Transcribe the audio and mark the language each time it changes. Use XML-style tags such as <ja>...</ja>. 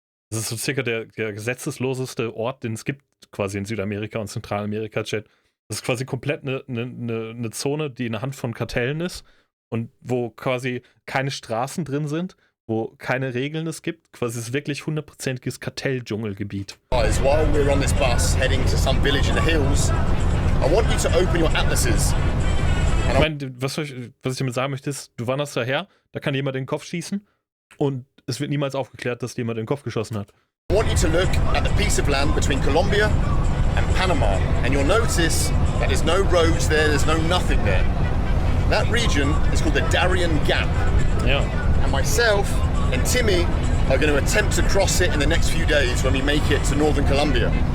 <de>Das ist so circa der gesetzesloseste Ort, den es gibt, quasi in Südamerika und Zentralamerika, Chat. Das ist quasi komplett eine Zone, die in der Hand von Kartellen ist und wo quasi keine Straßen drin sind, wo keine Regeln es gibt. Quasi ist wirklich 100%iges Kartelldschungelgebiet.</de> <en>While we're on this bus heading to some village in the hills, I want you to open your atlases.</en> <de>Ich meine, was ich damit sagen möchte, ist, du wanderst daher, da kann jemand in den Kopf schießen und es wird niemals aufgeklärt, dass jemand in den Kopf geschossen hat.</de> <en>I want you to look at the piece of land between Colombia and Panama, and you'll notice that there's no roads there, there's no nothing there. That region is called the Darien Gap.</en> <de>Ja.</de> <en>And myself and Timmy are going to attempt to cross it in the next few days when we make it to northern Colombia.</en>